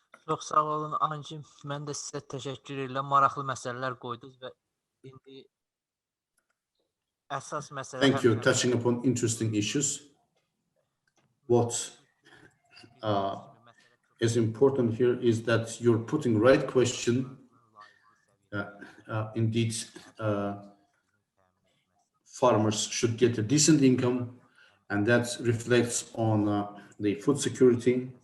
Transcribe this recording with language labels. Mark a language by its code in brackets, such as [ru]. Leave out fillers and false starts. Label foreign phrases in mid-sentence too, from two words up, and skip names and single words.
[az] Çox sağ olun Ancim. Mən də sizə təşəkkür edirəm. Maraqlı məsələlər qoydunuz və indi əsas məsələ [en] Thank you. Touching upon interesting issues. What is important here is that you're putting right question. Indeed, farmers should get a decent income, and that reflects on the food security.